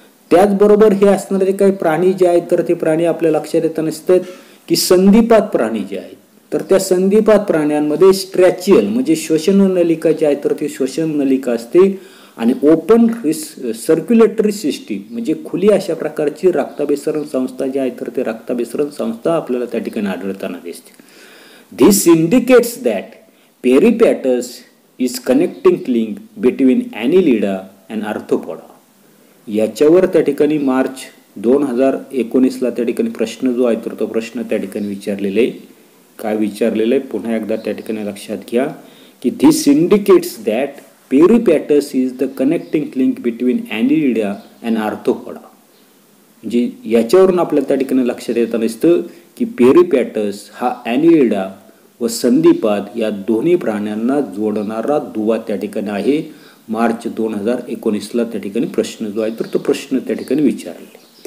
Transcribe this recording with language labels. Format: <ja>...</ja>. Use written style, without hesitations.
<mr>त्याचबरोबर हे असणारे काही प्राणी जे आहेत तर ते प्राणी आपल्या लक्षात येताना दिसतात की संधिपात प्राणी जे आहेत तर त्या संधिपात प्राण्यांमध्ये स्ट्रॅचियल म्हणजे श्वसन नलिका जी आहे तर ती श्वसन नलिका असते आणि ओपन सर्क्युलेटरी सिस्टीम म्हणजे खुली अशा प्रकारची रक्ताभिसरण संस्था जी आहे तर ते रक्ताभिसरण संस्था आपल्याला त्या ठिकाणी आढळताना दिसते.</mr> <en>This indicates that peripatus is connecting link between annelida and arthropoda.</en> <mr>याच्यावर त्या ठिकाणी मार्च 2019ला त्या ठिकाणी प्रश्न जो आहे तर तो प्रश्न त्या ठिकाणी विचारलेला आहे. काय विचारलेलं आहे पुन्हा एकदा त्या ठिकाणी लक्षात घ्या की</mr> <en>this indicates that peripatus is the connecting link between annelida and arthropoda.</en> <mr>म्हणजे याच्यावरून आपल्याला त्या ठिकाणी लक्षात येताना दिसतं की पेरिपॅटस हा ॲनिलिडा व संधिपाद या दोन्ही प्राण्यांना जोडणारा दुवा त्या ठिकाणी आहे. मार्च 2019ला त्या ठिकाणी प्रश्न जो आहे तर तो प्रश्न त्या ठिकाणी विचारले.</mr>